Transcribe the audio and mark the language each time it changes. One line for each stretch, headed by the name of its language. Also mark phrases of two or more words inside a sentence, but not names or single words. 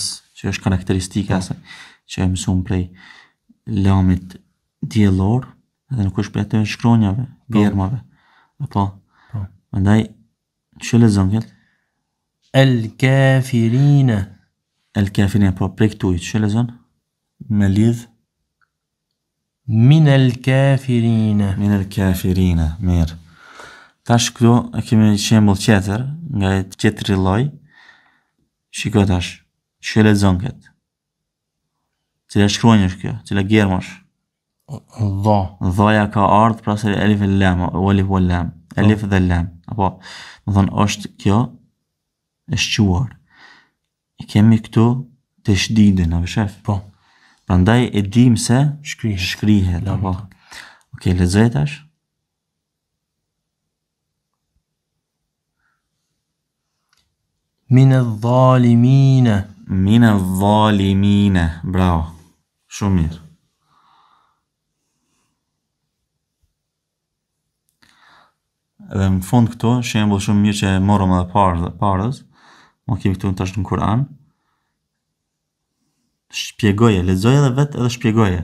Albanian: që është karakteristika që e mësum prej lamit diellor, edhe nuk është prej të shkronjave, bjermave. Apo? Po. Andaj, që lexon këtë?
Arabic: الكافرين
Albanian: El kafirin, po prej këtuj, që lexon? Me lidh,
Arabic: من الكافرين من الكافرين, mirë.
Albanian: Tash këtu e kemi një shembull tjetër, nga e tjetëri lloj. Shiko tash, që lexon këtë? Cila shkronjë është kjo? Cila gjermë është?
Arabic: ضا
Albanian: Dhaja ka ardhë pra se elif e lam, o elif o lam, elif dhe lam. Apo, më thonë, është kjo e shquar. E kemi këtu të shdidin, apo shef? Po. Prandaj e dim se Shkrihet. apo. Okej, lexoj tash.
Arabic: من الظالمين. من الظالمين.
Albanian: Bravo. Shumë mirë. Edhe në fund këto, shembull shumë mirë që e morëm edhe parës, mo kemi këtu tash në Kur'an. Shpjegoje, lexoje edhe vetë edhe shpjegoje.